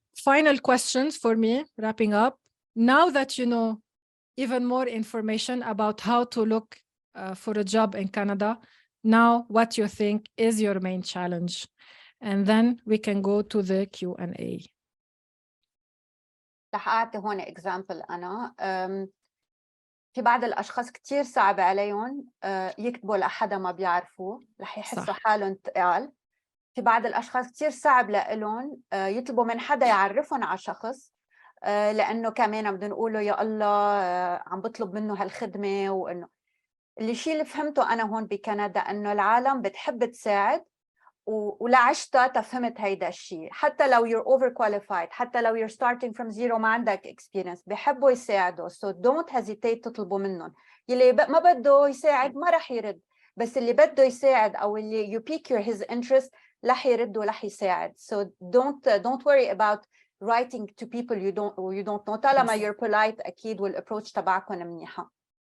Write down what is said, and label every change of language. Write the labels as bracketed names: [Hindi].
[English] Final questions for me, wrapping up. Now that you know even more information about how to look for a job in Canada, now what you think is your main challenge? And then we can go to the Q&A. [Arabic] رح أعطي هون example أنا. في بعض الأشخاص كتير صعب عليهم يكتبوا لحدا ما بيعرفوه، رح يحسوا حالهم تقال. في بعض الأشخاص كتير صعب لهم يطلبوا من حدا يعرفهم على شخص، لأنه كمان بدهم يقولوا يا الله عم بطلب منه هالخدمة. وإنه الشيء اللي فهمته أنا هون بكندا إنه العالم بتحب تساعد، ولعشتها تفهمت هيدا الشيء. حتى لو [English] you're overqualified، [Arabic] حتى لو [English] you're starting from zero [Arabic] ما عندك experience، بيحبوا يساعدوا. [English] so don't hesitate [Arabic] تطلبوا منهم. يلي ما بده يساعد ما رح يرد، بس اللي بده يساعد أو اللي [English] you pique his interest [Arabic] رح يرد ورح يساعد. [English] so don't worry about writing to people you don't know. [Arabic] طالما [English] you're polite [Arabic] أكيد والapproach تبعكم منيحة.